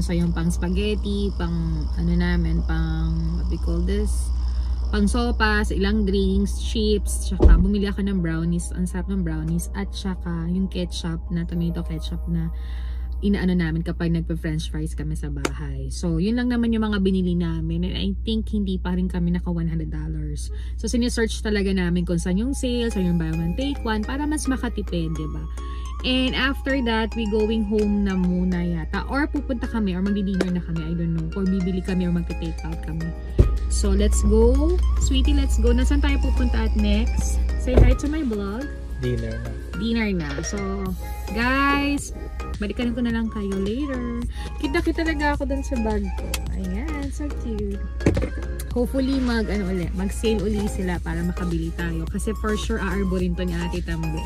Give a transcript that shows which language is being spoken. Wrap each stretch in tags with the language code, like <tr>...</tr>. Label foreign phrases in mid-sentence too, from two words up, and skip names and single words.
<tl>So, yung pang spaghetti, pang</tl> <en>what we call this,</en> <tl>pang sopas, ilang drinks, chips, tsaka bumili ako ng brownies, ang sarap ng brownies, at tsaka yung ketchup na,</tl> <en>tomato ketchup</en> <tl>na inaano namin kapag nagpa-</tl> <en>french fries</en> <tl>kami sa bahay. So, yun lang naman yung mga binili namin.</tl> <en>And I think</en> <tl>hindi pa rin kami naka $100. So, sinesearch talaga namin kung saan yung sale, saan yung</tl> <en>buy one take one,</en> <tl>para mas makatipid, diba?</tl> <en>And after that, we going home</en> <tl>na muna yata. Or pupunta kami, or magdi-dinner na kami,</tl> <en>I don't know.</en> <tl>Or bibili kami, or magti-take out kami.</tl> <en>So, let's go. Sweetie, let's go.</en> <tl>Nasaan tayo pupunta at next?</tl> <en>Say hi to my vlog.</en> <tl>Dinner na. Dinner na.</tl> <en>So, guys,</en> <tl>balikan ko na lang kayo later. Kita-kita talaga ako dun sa bag ko. Ayan,</tl> <en>so cute.</en> <tl>Hopefully, mag-sale uli sila para makabili tayo. Kasi</tl> <en>for sure,</en> <tl>aarborin to ni Ate Tambe.</tl>